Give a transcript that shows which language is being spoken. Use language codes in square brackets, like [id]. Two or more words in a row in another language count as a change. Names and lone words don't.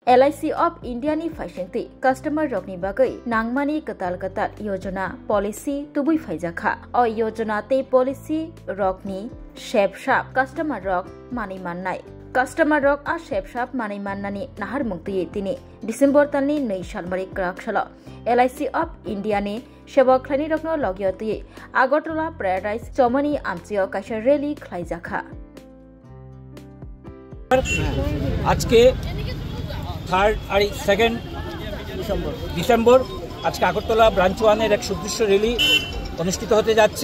[trp] LIC of India ni faisingti customer rokni bagai nangmani katal yojana policy tubui faijaka o yojana te policy rokni shepshap customer rok mani mannai customer rok a shepshap mani mannani nahar mukti tini December talni 2 January krakshala LIC of India ni সেবক খানি রকন লগিয়তি আগরতলা প্যারাডাইস চমনি আমচিও কাশা রেলি খাইজাখা [bn] আজকে 3rd আর 2nd ডিসেম্বর আজকে আগরতলা ব্রাঞ্চ 1 এর এক সুদৃশ্য র্যালি অনুষ্ঠিত হতে যাচ্ছে।